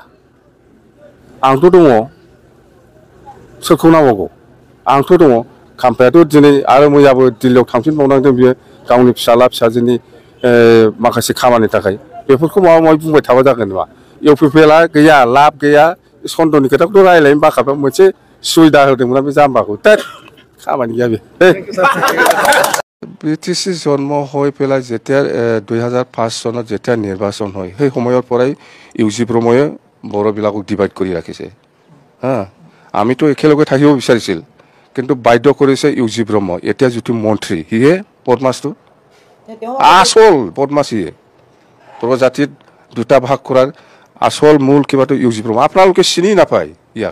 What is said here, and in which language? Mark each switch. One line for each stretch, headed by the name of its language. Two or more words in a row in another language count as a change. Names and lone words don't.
Bodo: सोरखौ नांबावगौ आंथ' दङ खाम्फायाथ' दिनै आरो मैयाबो दिल्लीयाव थांफिनबावनांदों बियो गावनि फिसाला फिसाजोनि माखासे खामानिनि थाखाय बेफोरखौ माबा माबि बुंबाय थाबा जागोन नामा इउपिपिएलआ गैया लाब गैया सन्दननि खोथाखौथ' रायज्लायनो बाखाबा मोनसे सुबिदा होदोंमोन बे जाम्बाखौ खामानि गैया बे
Assamese: বিটিসি জন্ম হৈ পেলাই যেতিয়া 2005 চনত যেতিয়া নিৰ্বাচন হয় সেই সময়ৰ পৰাই ইউজি ব্ৰহ্ময়ে বড়োবিলাকক ডিভাইড কৰি ৰাখিছে হা আমিতো একেলগে থাকিব বিচাৰিছিল কিন্তু বাধ্য কৰিছে ইউজি ব্ৰহ্ম এতিয়া যিটো মন্ত্ৰী হিয়ে পদ্মাছটো আসল পদ্মাছিয়ে প্ৰজাতিত দুটা ভাগ কৰাৰ আসল মূল কিবাটো ইউজি ব্ৰহ্ম আপোনালোকে চিনি নাপায় ইয়াক